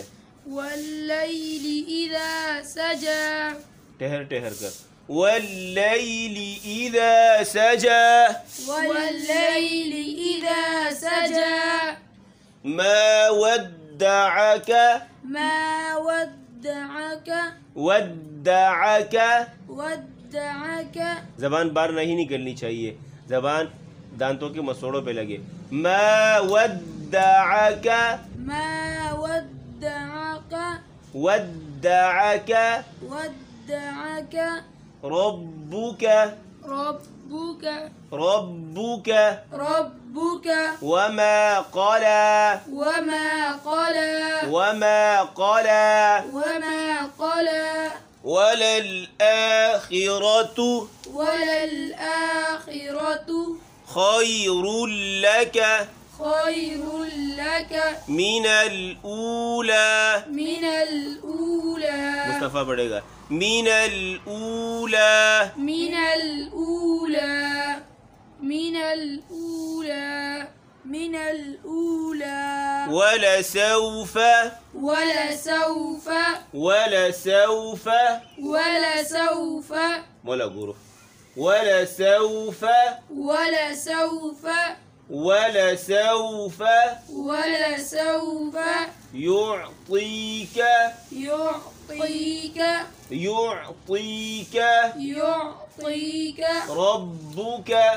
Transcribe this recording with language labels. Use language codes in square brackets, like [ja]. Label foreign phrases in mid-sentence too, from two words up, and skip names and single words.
[ar] والليل إذا سجى [hi] ठहर कर। [ar] والليل إذا سجى ما ودعك [hi] ज़बान बार नहीं निकलनी चाहिए, ज़बान दांतों के मसोड़ों पे लगे। [ar] ما ودعك ربك وما قلى وللآخرة خير لك من الأولى. [hi] मुस्तफ़ा पढ़ेगा [ar] من الأولى ولسوف [hi] मोला गुरु [ar] ولسوف يعطيك ربك